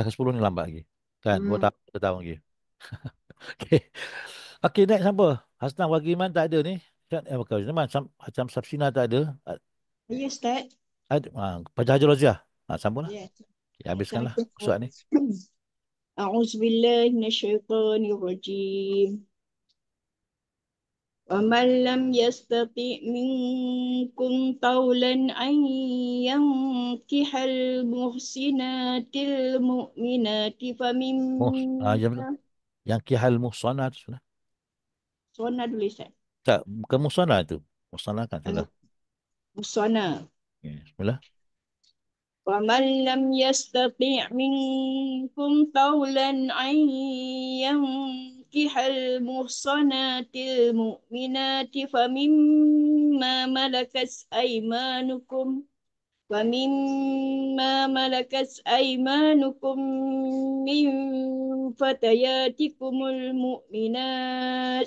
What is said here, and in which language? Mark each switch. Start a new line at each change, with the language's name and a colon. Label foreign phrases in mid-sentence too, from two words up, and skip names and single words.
Malay: Ke 10 ni lambat lagi. Kan? 2 tahun, 3 tahun lagi. Okay. Okay, next apa? Hasnah bagi Iman tak ada ni. Macam Sabsina tak ada. Ya Ustaz. Baca Hajar Roziah. Sambung lah. Ya. Okay, habiskanlah surat ni.
Arabic: أعوذ بالله من الشيطان الرجيم. وَمَنْ لَمْ يَسْتَطِعْ مِنْكُمْ طَوْلًا أَنْ يَنْكِحَ الْمُحْصِنَاتِ الْمُؤْمِنَاتِ فَمِمَّا
Malay: Yang kihal muhsanah tu sudah. Muhsanah dulu Ustaz. Tak, bukan muhsanah tu. Muhsanah kan sudah. Muhsanah. Okay, bismillah.
Arabic: وَمَنْ لَمْ يَسْتَطِعْ مِنْكُمْ طَوْلًا أَنْ يَنْكِحَ الْمُحْصَنَاتِ الْمُؤْمِنَاتِ فَمِمَّا مَلَكَتْ أَيْمَانُكُمْ مِنْ فَتَيَاتِكُمُ الْمُؤْمِنَاتِ.